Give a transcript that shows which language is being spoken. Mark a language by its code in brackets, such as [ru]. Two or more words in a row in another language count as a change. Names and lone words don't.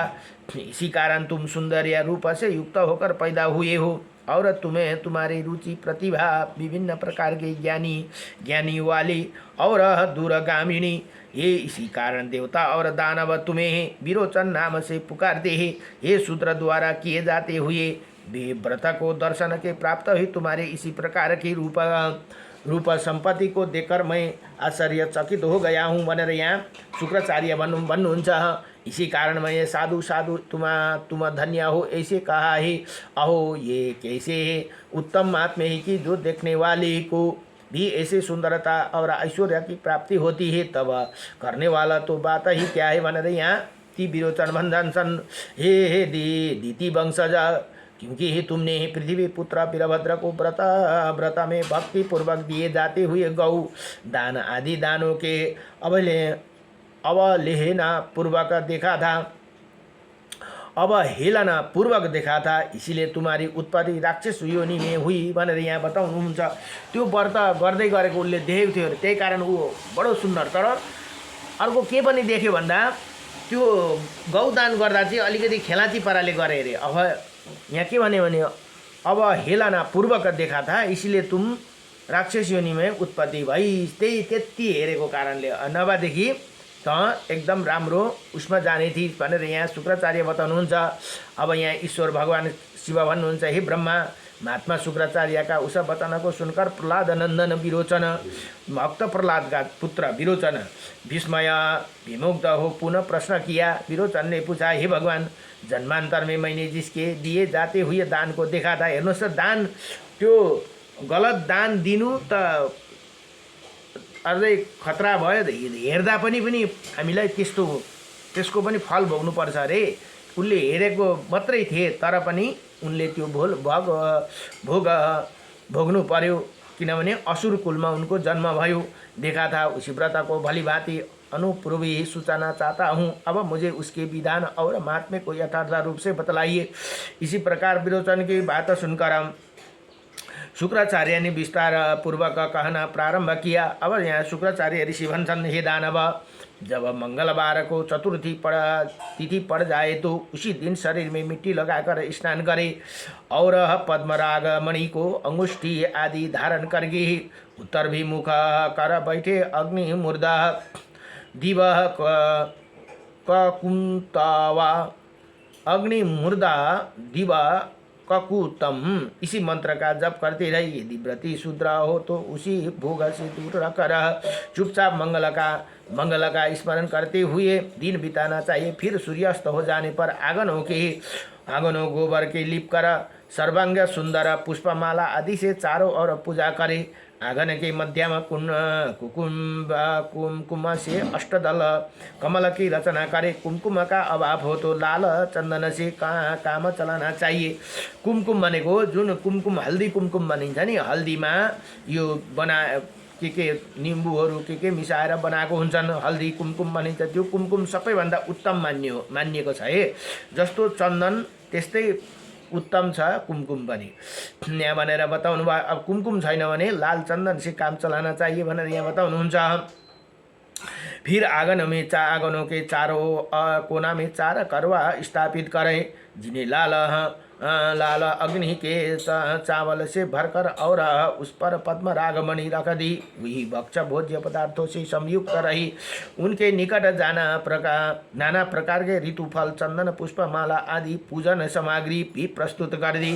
[hi] इसी कारण तुम सुंदर रूप से युक्त होकर पैदा हुए हो और तुम्हें तुम्हारी रुचि प्रतिभा विभिन्न प्रकार के ज्ञानी वाली और दूरगामिनी, ये इसी कारण देवता और दानव तुम्हें विरोचन नाम से पुकारते हैं। ये शूद्र द्वारा किए जाते हुए वे व्रत को दर्शन के प्राप्त हुई तुम्हारे इसी प्रकार की रूप संपत्ति को देखकर मैं आश्चर्यचकित हो गया हूँ [ne] भनेर यहाँ शुक्राचार्य भन्नुहुन्छ। [hi] इसी कारण मैं साधु तुम धन्य हो ऐसे कहा है। अहो ये कैसे है उत्तम आत्मा है कि जो देखने वाले को भी ऐसे सुंदरता और ऐश्वर्य की प्राप्ति होती है, तब करने वाला तो बात ही क्या है [ne] भनेर यहाँ ती विरोचन भन्छन्। [hi] हे दीति वंशज, क्योंकि ही तुमने पृथ्वी पुत्र वीरभद्र को व्रत में भक्ति पूर्वक दिए जाते हुए गौ दान आदि दानों के अवहेलना पूर्वक देखा था, इसीलिए तुम्हारी उत्पत्ति राक्षस योनि में हुई [ne] भनेर यहाँ बताउनुहुन्छ। त्यो व्रत गर्दै गरेको उसले देखेको थियो, त्यही कारण ऊ बडो सुन्दर। तर अर्को के पनि देख्यो भन्दा त्यो गौदान गर्दा चाहिँ अलिकति खेलाची पाराले गरे अरे। अब यहाँ के भन्यो भने [hi] अवहेलना पूर्वक देखा था, इसीलिए तुम राक्षस योनि में उत्पत्ति भई। [ne] त्यति हेरेको कारणले, नभएदेखि त एकदम राम्रो उसमा जाने थिए भनेर यहाँ शुक्राचार्य बताउनुहुन्छ। अब यहाँ ईश्वर भगवान शिव भन्नुहुन्छ, [hi] हे ब्रह्मा, महात्मा शुक्राचार्य का उस वचन को सुनकर प्रहलाद नंदन विरोचन, भक्त प्रहलाद का पुत्र विरोचन विस्मय विमुग्ध हो पुनः प्रश्न किया। विरोचन ने पूछा, हे भगवान, जन्मांतर में मैंने जिसके दिए जाते हुए दान को देखा था। [ne] हेर्नुहोस् त, दान त्यो गलत दान दिनु त अझै खतरा भयो। हेर्दा पनि हामीलाई त्यसको पनि फल भोग्नुपर्छ अरे। उनले हेरेको मात्रै थिए, तर पनि उनले त्यो भोग भोग्नु पर्यो, किनभने असुर कुलमा उनको जन्म भयो। [hi] देखा था उसी व्रत को भली भांति अनुपूर्व ही सूचना चाहता हूँ। अब मुझे उसके विधान और महात्म्य को यथार्थ रूप से बतलाइए। इसी प्रकार विरोचन की बात सुनकर शुक्राचार्य ने विस्तार पूर्वक कहना प्रारंभ किया। [ne] अब यहाँ शुक्राचार्य ऋषि भन्छन्, [hi] हे दानव, जब मंगलवार को चतुर्थी तिथि पड़ जाए तो उसी दिन शरीर में मिट्टी लगाकर स्नान करे और पद्मराग मणि को अंगुष्ठी आदि धारण करके उत्तरभिमुख कर बैठे। [sa] अग्नि मूर्धा दिव ककुंतवा अग्नि मूर्धा दिव ककुतम, [hi] इसी मंत्र का जप करते रहे। यदि व्रती शूद्र हो तो उसी भोग से दूर रखकर चुपचाप मंगल का स्मरण करते हुए दिन बिताना चाहिए। फिर सूर्यास्त हो जाने पर आंगनों गोबर के लिप कर सर्वांग सुंदर पुष्पमाला आदि से चारों ओर पूजा करे। आंगन के मध्य में कुमकुम से अष्टदल कमल की रचना करे। कुमकुम का अभाव हो तो लाल चंदन से काम चलाना चाहिए। [ne] कुमकुम भनेको जुन कुमकुम हल्दी कुमकुम भनिन्छ नि, हल्दीमा यो के निम्बुहरू के मिसाएर बनाएको हुन्छन्, हल्दी कुमकुम भनिन्छ। त्यो कुमकुम सबैभन्दा उत्तम मानिएको छ है। जस्तो चन्दन त्यस्तै उत्तम छ कुमकुम पनि, यहाँ भनेर बताउनु भयो। अब कुमकुम छैन भने [hi] लाल चन्दन से काम चलाना चाहिए [ne] भनेर यहाँ बताउनुहुन्छ। [hi] फिर आंगनों के चारों कोना में 4 करवा स्थापित करें, जिन्हें लाल लाल अग्नि के चावल से भरकर और उस पर पद्म रागमणि रख दी। वही भक्ष भोज्य पदार्थों से संयुक्त रही। उनके निकट नाना प्रकार के ऋतुफल, चंदन, पुष्प, माला आदि पूजन सामग्री भी प्रस्तुत कर दी।